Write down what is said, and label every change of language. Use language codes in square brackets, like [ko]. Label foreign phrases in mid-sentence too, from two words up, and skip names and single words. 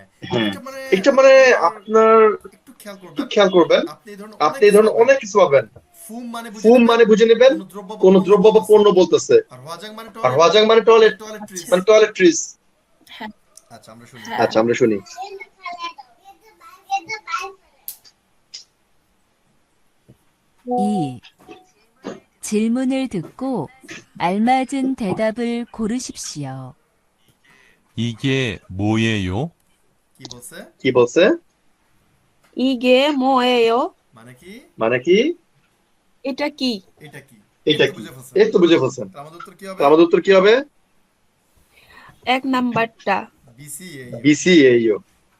[bn] হ্যাঁ এটা মানে এটা মানে আপনার আপনার একটু খেয়াল একটু করবেন খেয়াল করবেন আপনি এই ধরনের আপনি এই ধরনের অনেক কিছু পাবেন ফুম মানে বুঝে ফুম নেবেন মানে বুঝে নেবেন কোন দ্রব্য বা কোন পণ্য দ্রব্য বা বলতেছে। পণ্য বলতেছে আর ওয়াজাং মানে আর টয়লেট ওয়াজাং মানে টয়লেট্রিজ মানে টয়লেট্রিজ হ্যাঁ আচ্ছা আমরা শুনি হ্যাঁ। আচ্ছা আমরা শুনি [ko] 이. 질문을 듣고 알맞은 대답을 고르십시오. 이게 뭐예요? [bn] কি বলছে কি বলছে [ko] 이게 뭐예요 [bn] মানে কি মানে কি এটা কি এটা কি এটা এই তো কি বুঝে ফেলছেন এই তো বুঝে ফেলছেন তার আমাদের উত্তর কি হবে তো আমাদের উত্তর কি হবে 1 নাম্বারটা বিসি বিসি এইও